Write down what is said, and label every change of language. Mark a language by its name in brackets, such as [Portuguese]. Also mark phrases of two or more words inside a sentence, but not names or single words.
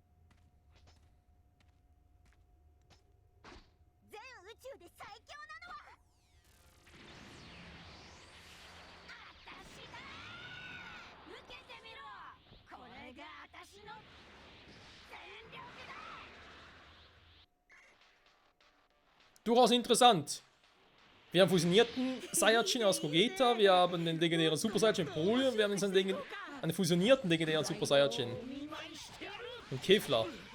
[Japanese] 全宇宙で最強なのは私だ。受けてみろ。これが私の全力だ。 [German] Durchaus interessant. Wir haben fusionierten Saiyajin aus Gogeta, wir haben den legendären Super Saiyajin Broly und wir haben jetzt einen fusionierten legendären Super Saiyajin. Und Kefla.